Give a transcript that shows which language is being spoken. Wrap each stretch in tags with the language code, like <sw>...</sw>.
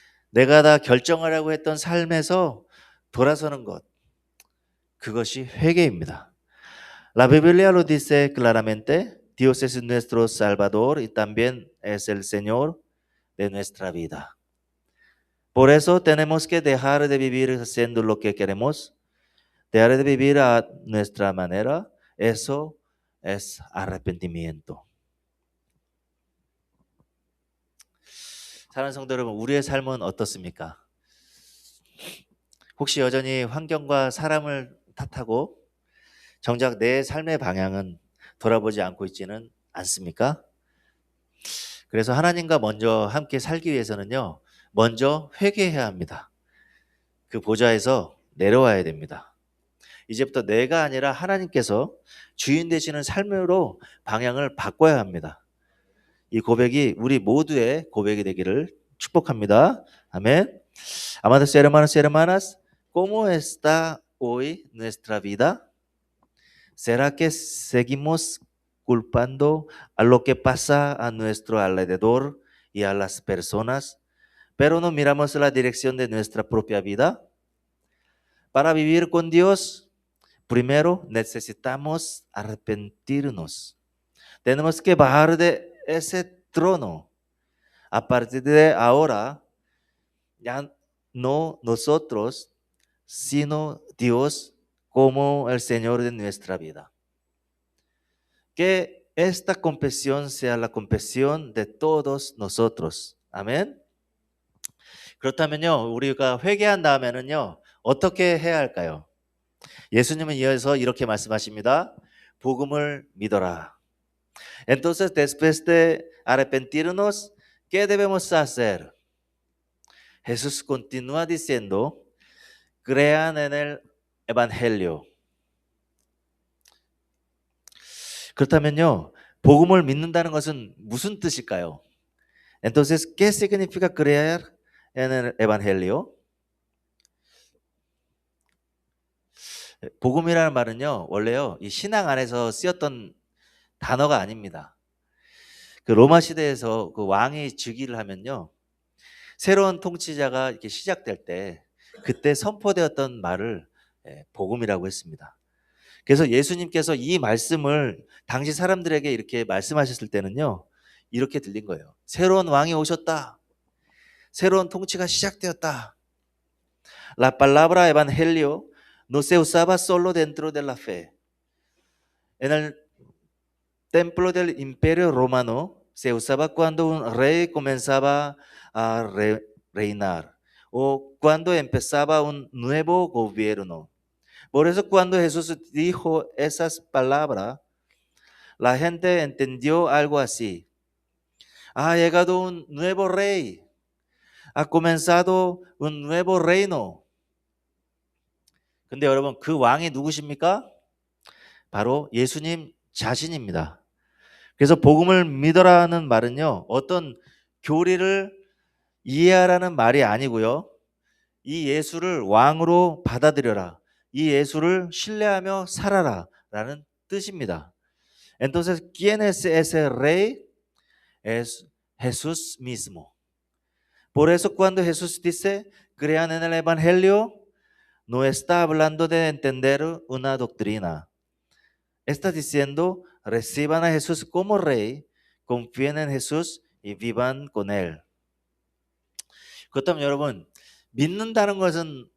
<ko>내가 다 결정하려고 했던 삶에서 돌아서는 것, 그것이 회개입니다.</ko> <es>La Biblia lo dice claramente, Dios es nuestro Salvador y también es el Señor de nuestra vida. Por eso tenemos que dejar de vivir haciendo lo que queremos, dejar de vivir a nuestra manera. Eso es arrepentimiento.</es> <ko>사랑하는 성도 여러분, 우리의 삶은 어떻습니까? 혹시 여전히 환경과 사람을 탓하고 정작 내 삶의 방향은 돌아보지 않고 있지는 않습니까? 그래서 하나님과 먼저 함께 살기 위해서는요, 먼저 회개해야 합니다. 그 보좌에서 내려와야 됩니다. 이제부터 내가 아니라 하나님께서 주인 되시는 삶으로 방향을 바꿔야 합니다. 이 고백이 우리 모두의 고백이 되기를 축복합니다. 아멘.</ko> <es>Amados hermanos y hermanas, ¿cómo está hoy nuestra vida? ¿Será que seguimos culpando a lo que pasa a nuestro alrededor y a las personas, pero no miramos la dirección de nuestra propia vida? Para vivir con Dios, primero necesitamos arrepentirnos. Tenemos que bajar de ese trono. A partir de ahora, ya no nosotros, sino Dios como el Señor de nuestra vida. Que esta confesión sea la confesión de todos nosotros.</es> <ko>아멘. 그렇다면요, 우리가 회개한 다음에는요, 어떻게 해야 할까요? 예수님은 이어서 이렇게 말씀하십니다. 복음을 믿어라.</ko> <es>Entonces, después de arrepentirnos, ¿qué debemos hacer? Jesús continúa diciendo, crean en el evangelio.</es> <ko>그렇다면요, 복음을 믿는다는 것은 무슨 뜻일까요?</ko> <es>Entonces, ¿qué significa creer en el evangelio?</es> <ko>복음이라는 말은요, 원래요, 이 신앙 안에서 쓰였던 단어가 아닙니다. 그 로마 시대에서 그 왕이 즉위를 하면요, 새로운 통치자가 이렇게 시작될 때 그때 선포되었던 말을 복음이라고 했습니다. 그래서 예수님께서 이 말씀을 당시 사람들에게 이렇게 말씀하셨을 때는요, 이렇게 들린 거예요. 새로운 왕이 오셨다. 새로운 통치가 시작되었다.</ko> <es>La palabra evangelio no se usaba solo dentro de la fe. En el templo del Imperio Romano se usaba cuando un rey comenzaba a reinar o cuando empezaba un nuevo gobierno. Por eso cuando Jesús dijo esas palabras, la gente entendió algo así. Ha llegado un nuevo rey. Ha comenzado un nuevo reino.</es> <ko>근데 여러분, 그 왕이 누구십니까? 바로 예수님 자신입니다. 그래서 복음을 믿어라는 말은요, 어떤 교리를 이해하라는 말이 아니고요, 이 예수를 왕으로 받아들여라, 이 예수를 신뢰하며 살아라 라는 뜻입니다.</ko> <es>Entonces, ¿quién es ese rey? Es Jesús mismo. Por eso cuando Jesús dice, crean en el evangelio, no está hablando de entender una doctrina. Está diciendo, reciban a Jesús como rey, confíen en Jesús y vivan con él.</es> <ko>그렇다면 여러분, 믿는다는 것은</ko>